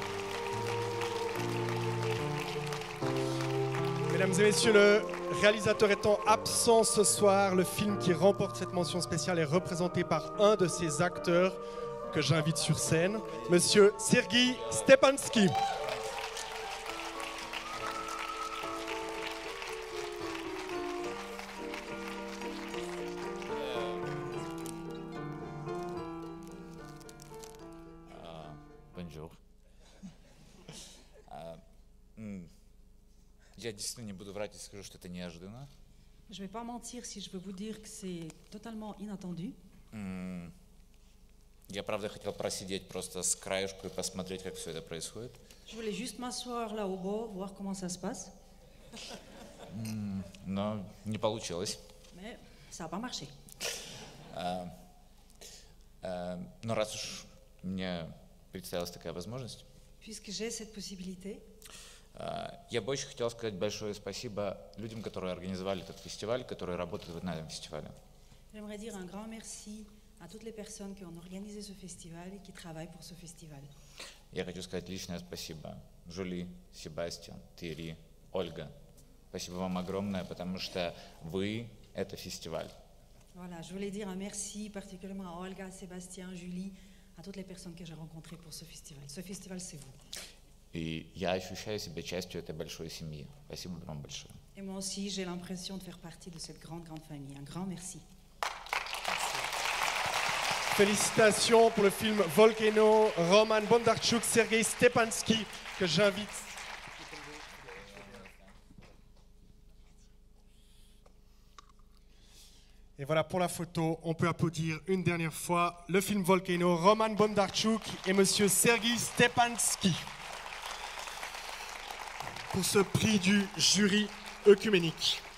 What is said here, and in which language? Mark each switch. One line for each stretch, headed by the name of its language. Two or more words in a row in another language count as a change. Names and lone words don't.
French: Mesdames et messieurs, le réalisateur étant absent ce soir, le film qui remporte cette mention spéciale est représenté par un de ses acteurs que j'invite sur scène, Monsieur Sergei Stepansky. Bonjour.
Russian: Я действительно не буду врать и скажу, что это неожиданно.
French: Je ne vais pas mentir si je veux vous dire que c'est totalement inattendu.
Russian: Я правда хотел просидеть просто с краешку и посмотреть, как все это происходит.
French: Je voulais juste m'asseoir là au bord, voir comment ça se passe.
Russian: Но не получилось.
French: Mais ça n'a pas marché.
Russian: Но раз уж мне представилась такая возможность,
French: Puisque j'ai cette possibilité,
Russian: я бы очень хотел сказать большое спасибо людям, которые организовали этот фестиваль, которые работают на этом фестивале.
French: j'aimerais dire un grand merci à toutes les personnes qui ont organisé ce festival et qui travaillent pour ce festival.
Russian: Я хочу сказать личное спасибо Жюли, Себастьян, Тири, Ольга. Спасибо вам огромное, потому что вы – это фестиваль.
French: Voilà, je voulais dire un merci particulièrement à Olga, Sébastien, Julie, à toutes les personnes que j'ai rencontrées pour ce festival. Ce festival, c'est vous.
Russian: И я ощущаю себя частью этой большой семьи. Спасибо вам большое.
French: Et moi aussi, j'ai l'impression de faire partie de cette grande famille. Un grand merci. Félicitations pour le film Volcano, Roman Bondarchuk, Sergei Stepansky, que j'invite. Et voilà, pour la photo, on peut applaudir une dernière fois le film Volcano, Roman Bondarchuk et monsieur Sergei Stepansky pour ce prix du jury œcuménique.